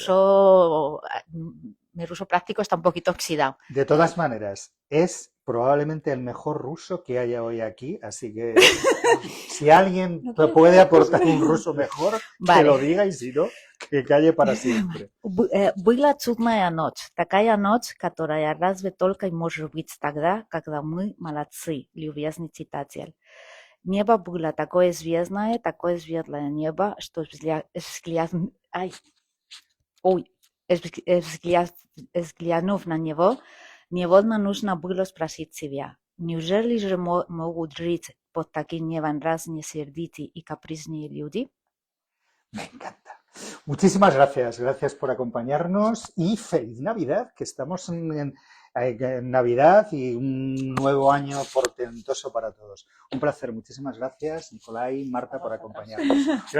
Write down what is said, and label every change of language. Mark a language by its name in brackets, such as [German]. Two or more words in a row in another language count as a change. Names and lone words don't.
[Spanish] mi ruso práctico está un poquito oxidado. de todas maneras, es probablemente el mejor ruso que haya hoy aquí, así que si alguien te puede aportar un ruso mejor, que lo Vale. diga, y si no, que calle para siempre. [Russian] Была чудная ночь. Такая ночь, которая разве только и может быть тогда, когда мы молодцы, любезный читатель. Небо было такое светлое небо, что взглянув на него, невольно нужно было спросить себя, неужели же могут жить под таким небом разные сердитые и капризные люди? [Spanish] Me encanta. Muchísimas gracias, gracias por acompañarnos y feliz Navidad, que estamos en Navidad y un nuevo año portentoso para todos. Un placer, muchísimas gracias, Nicolai, Marta, por acompañarnos. Gracias.